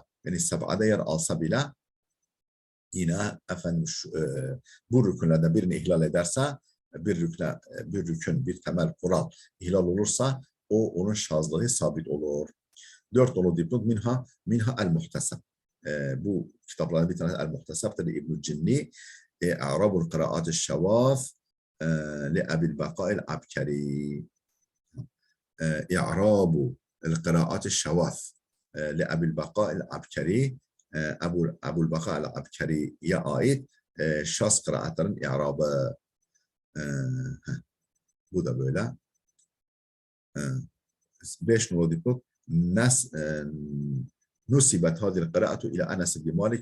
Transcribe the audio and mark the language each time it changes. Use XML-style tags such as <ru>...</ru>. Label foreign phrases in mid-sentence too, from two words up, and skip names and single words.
<tr>Yani sab'ada yer alsa bile yine efendim bu rükünlerden birini ihlal ederse, bir rükün, bir temel kural ihlal olursa onun şazlığı sabit olur. 4 nolu dipnot</tr> <ar>منها المحتسب.</ar> <tr>Bu kitapların bir tanesi el-muhtesab'dır İbn-i Cinni.</tr> <ar>إعراب القراءات الشواذ لأبي البقاء العبكري. إعراب القراءات الشواذ لأبي البقاء العبكري.</ar> <tr>Ebu Baka el-Abkari'ye ait şaz kıraatların i'rabı. Bu da böyle. 5 numaralı dipnot.</tr> <ar>نسبت هذه القراءة إلى أنس بن مالك.</ar>